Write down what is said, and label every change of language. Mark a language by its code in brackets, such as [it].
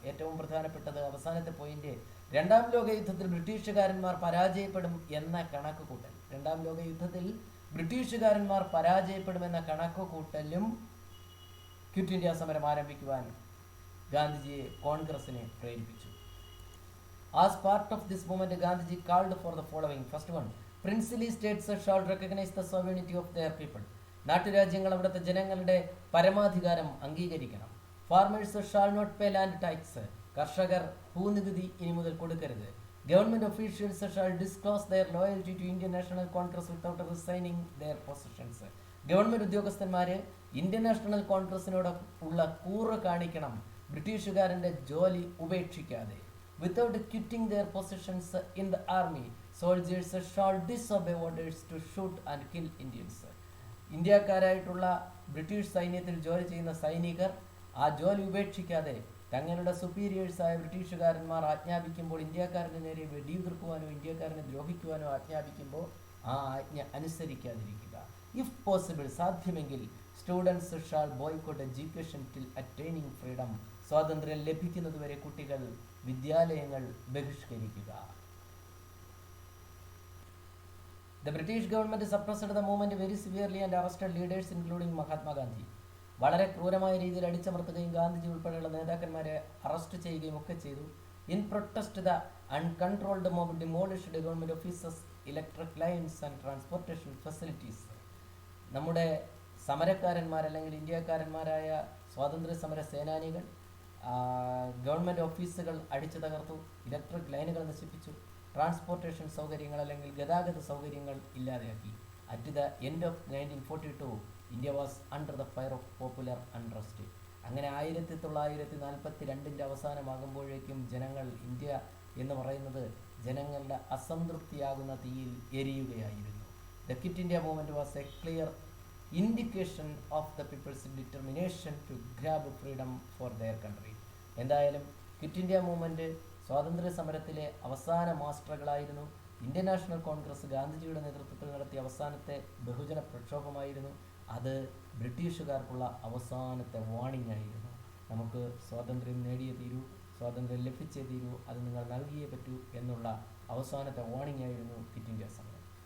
[ml] ഏറ്റവും പ്രധാനപ്പെട്ടത് അവസാനത്തെ പോയിന്റ്, രണ്ടാം ലോക യുദ്ധത്തിൽ ബ്രിട്ടീഷുകാരന്മാർ പരാജയപ്പെടും എന്ന കണക്കുകൂട്ടൽ. രണ്ടാം ലോക യുദ്ധത്തിൽ ബ്രിട്ടീഷുകാരന്മാർ പരാജയപ്പെടുമെന്ന കണക്കുകൂട്ടലും ക്വിറ്റ് ഇന്ത്യ സമരം ആരംഭിക്കുവാൻ ഗാന്ധിജിയെ കോൺഗ്രസിനെ പ്രേരിപ്പിച്ചു. [en] As part of this movement, Gandhiji called for the following. First one, princely states shall recognize the sovereignty of their people. [ml] നാട്ടുരാജ്യങ്ങൾ അവിടുത്തെ ജനങ്ങളുടെ പരമാധികാരം അംഗീകരിക്കണം. [en] Farmers shall not pay land tax. [ml] കർഷകർ ഭൂനികുതി ഇനി മുതൽ കൊടുക്കരുത്. [en] Government officials shall disclose their loyalty to Indian National Congress without resigning their positions. [ml] Government ഉദ്യോഗസ്ഥന്മാര് Indian national കോൺഗ്രസിനോട് ഉള്ള കൂറ് കാണിക്കണം, ബ്രിട്ടീഷുകാരന്റെ ജോലി ഉപേക്ഷിക്കാതെ. [en] Without quitting their positions in the army, soldiers shall disobey orders to shoot and kill Indians. [ml] ഇന്ത്യക്കാരായിട്ടുള്ള British സൈന്യത്തിൽ ജോലി ചെയ്യുന്ന സൈനികർ ആ ജോലി ഉപേക്ഷിക്കാതെ തങ്ങളുടെ സുപ്പീരിയേഴ്സായ ബ്രിട്ടീഷുകാരന്മാർ ആജ്ഞാപിക്കുമ്പോൾ ഇന്ത്യക്കാരൻ്റെ നേരെ വെടിയുതിർക്കുവാനോ ഇന്ത്യക്കാരനെ ദ്രോഹിക്കുവാനോ ആജ്ഞാപിക്കുമ്പോൾ ആ ആജ്ഞ അനുസരിക്കാതിരിക്കുക. [en] if possible, [ml] സാധ്യമെങ്കിൽ [en] Students shall boycott education till attaining freedom. [ml] സ്വാതന്ത്ര്യം ലഭിക്കുന്നതുവരെ കുട്ടികൾ വിദ്യാലയങ്ങൾ ബഹിഷ്കരിക്കുക. [en] The British government suppressed the movement very severely and arrested leaders including Mahatma Gandhi. [ml] വളരെ ക്രൂരമായ രീതിയിൽ അടിച്ചമർത്തുകയും ഗാന്ധിജി ഉൾപ്പെടെയുള്ള നേതാക്കന്മാരെ അറസ്റ്റ് ചെയ്യുകയും ഒക്കെ ചെയ്തു. [en] In protest, the uncontrolled mob demolished government offices, electric lines and transportation facilities. [ml] നമ്മുടെ സമരക്കാരന്മാർ അല്ലെങ്കിൽ ഇന്ത്യക്കാരന്മാരായ സ്വാതന്ത്ര്യ സമര സേനാനികൾ ഗവൺമെൻറ് ഓഫീസുകൾ അടിച്ചു തകർത്തു, ഇലക്ട്രിക് ലൈനുകൾ നശിപ്പിച്ചു, ട്രാൻസ്പോർട്ടേഷൻ സൗകര്യങ്ങൾ അല്ലെങ്കിൽ ഗതാഗത സൗകര്യങ്ങൾ ഇല്ലാതെയാക്കി. [en] At the end of 1942 India was under the fire of popular untrust. [ml] അങ്ങനെ 1942 അവസാനമാകുമ്പോഴേക്കും ജനങ്ങൾ, ഇന്ത്യ എന്ന് പറയുന്നത് ജനങ്ങളുടെ അസംതൃപ്തിയാകുന്ന തീയിൽ എരിയുകയായിരുന്നു. [en] The Quit India movement was a clear indication of the people's determination to grab freedom for their country. [ml] എന്തായാലും quit India movement സ്വാതന്ത്ര്യ സമരത്തിലെ അവസാന മാസ്റ്ററുകളായിരുന്നു. Indian national Congress ഗാന്ധിജിയുടെ നേതൃത്വത്തിൽ നടത്തിയ അവസാനത്തെ ബഹുജന പ്രക്ഷോഭമായിരുന്നു. അത് ബ്രിട്ടീഷുകാർക്കുള്ള അവസാനത്തെ വാണിംഗ് ആയിരുന്നു. നമുക്ക് സ്വാതന്ത്ര്യം നേടിയേ തീരൂ, സ്വാതന്ത്ര്യം ലഭിച്ചേ തീരൂ, അത് നിങ്ങൾ നൽകിയേ പറ്റൂ എന്നുള്ള അവസാനത്തെ വാണിംഗ് ആയിരുന്നു ക്വിറ്റ് ഇന്ത്യ സമരം.